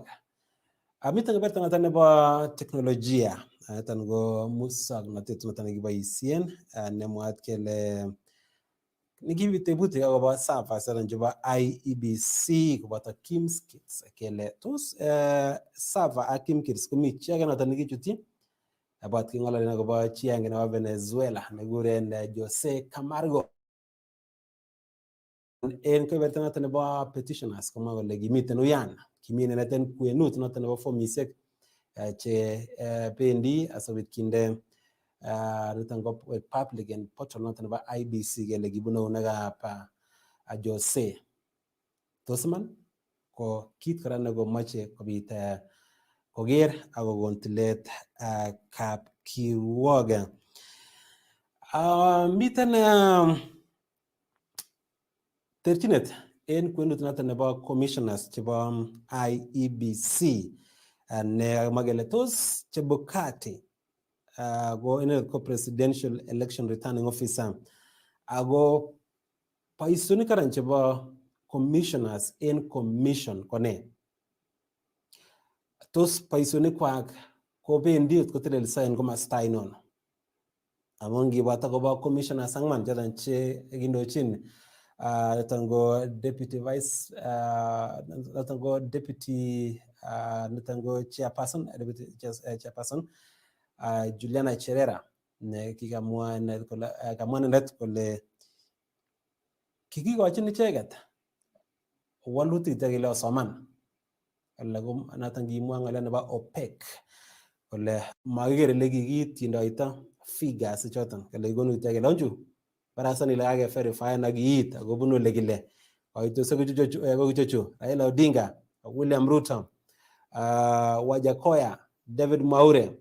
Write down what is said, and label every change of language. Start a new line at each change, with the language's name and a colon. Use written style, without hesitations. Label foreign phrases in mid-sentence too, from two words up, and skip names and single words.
Kalenjin: Miten keberta noton nebo teknolojia noton go musoknotet noton nekiboisien nemwaat kele nikibitebuti akobo servers anan chebo IEBC koboto Kimskits kele tos server ak Kimskits komi chi age noton nekichuti about kingololen akobo chi age nebo Venezuela nekikuren Jose Camargo en keberta noton nebo petitioners komwa kole kimiten uyan kimi neten kwenut noton nebo formisiek che bendi asobit kinde niton ko
English: public and portal
Kalenjin: noton nebo IBC kele kibune unekab Jose Tosman ko kit kora nekomoche kobit koger akokon tilet kapkiruok. Miten terchinet en kwenut noton nebo commissioners chebo IEBC ne magele tos Chebukati go in ko
English: presidential election returning officer
Kalenjin: ago boisionik karan chebo commissioners en commission kone tos boisionik kwak ko bendi kotelelso en komasta ainon amun ngibwat akobo commissioners angwan choton che kindochin niton
English: deputy vice
Kalenjin: niton ko deputy niton ko
English: chairperson deputy chairperson
Kalenjin: Juliana Cherera ne kikamwa net kole kikikochin icheket walutik chekile osoman kole noton kimwa ng'alek nebo OPEC kole makiker ile kikitindoito figures choton kole kikonu icheket lonchu barasan ile kake verify na kiit akobunu ile kile koitosiek kochuchu Raila Odinga, William Ruto, Wajakoya, David Mwaure